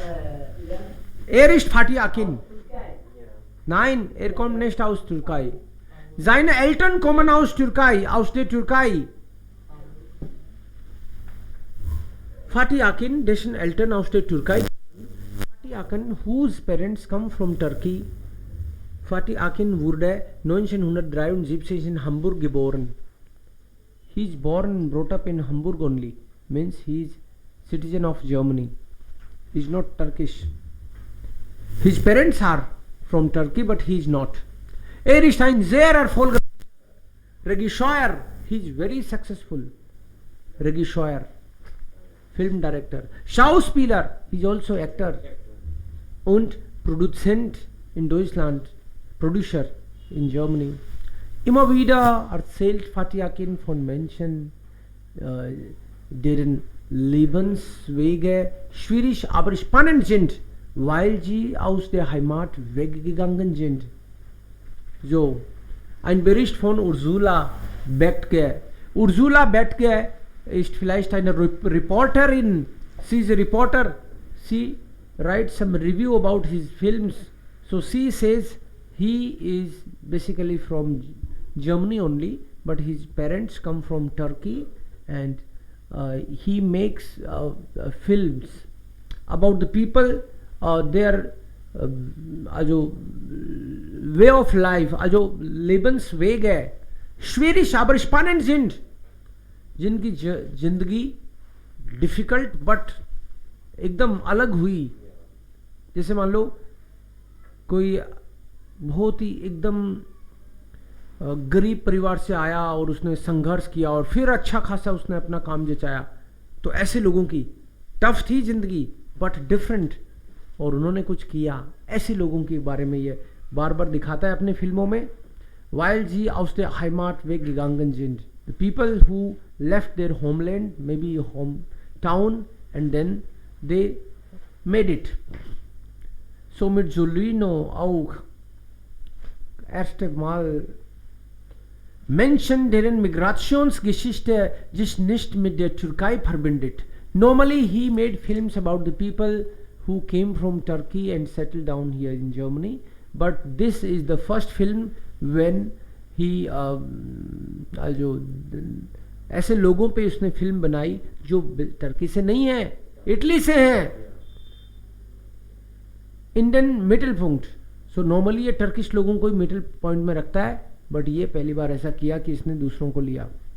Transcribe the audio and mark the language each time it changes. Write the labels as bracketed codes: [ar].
[de] Ja, Er ist Fatih Akin. Türkei. Nein, er kommt nicht aus Türkei. Seine Eltern kommen aus Türkei, aus der Türkei. Fatih Akin, dessen Eltern aus der Türkei. [en] Fatih Akin, whose parents come from Turkey. [de] Fatih Akin wurde 1973 in Hamburg geboren. [en] He is born and brought up in Hamburg only. Means he is citizen of Germany. He is not Turkish. His parents are from Turkey, but he is not. [de] Er ist ein sehr erfolgreicher Regisseur. [en] He is very successful. Regisseur, Film Director, Schauspieler. He is also actor [de] und Produzent in Deutschland, [en] Producer in Germany. [de] Immer wieder erzählt Fatih Akin von Menschen, deren Lebenswege schwierig, aber spannend sind, weil sie aus der Heimat weggegangen sind. So, ein Bericht von Ursula Bethke. Ursula Bethke ist vielleicht eine Reporterin. [en] Sie is a reporter. She writes some review about his films. So she says he is basically from Germany only, but his parents come from Turkey, and he makes films about the people, their also way of life, also Lebenswege, [de] schwierig aber spannend sind, [hi] जिनकी जिंदगी difficult but एकदम अलग हुई. जैसे मान लो कोई बहुत ही एकदम गरीब परिवार से आया और उसने संघर्ष किया और फिर अच्छा खासा उसने अपना काम जचाया, तो ऐसे लोगों की टफ थी जिंदगी बट डिफरेंट, और उन्होंने कुछ किया. ऐसे लोगों के बारे में ये बार बार दिखाता है अपने फिल्मों में. [de] Weil sie aus der Heimat weggegangen sind. [en] The people who left their homeland, maybe hometown, and then they made it. [de] So mit Jolino auch erste Mal Menschen, deren Migrationsgeschichte sich nicht mit der Türkei verbindet. [en] Normally he made films about the people who came from Turkey and settled down here in Germany, but this is the first film when he also [hi] ऐसे लोगों पे उसने film बनाई जो Turkey से नहीं है, Italy से है. Indian middle point. So normally ये टर्किश लोगों को ही मिडिल पॉइंट में रखता है, बट ये पहली बार ऐसा किया कि इसने दूसरों को लिया.